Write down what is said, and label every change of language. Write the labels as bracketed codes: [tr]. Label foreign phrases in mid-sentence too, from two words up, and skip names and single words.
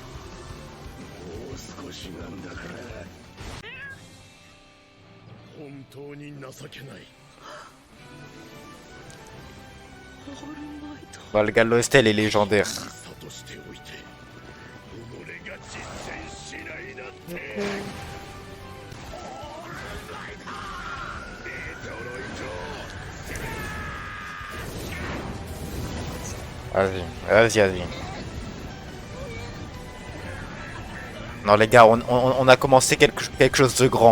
[ja] もう少しなんだから本当に情けない [fr] Bah, le gars de l'OST, il est légendaire. [ja] さとしておいて己が実践しないなんて [fr] Vas-y, vas-y, vas-y. Non, les gars, on a commencé quelque chose de grand.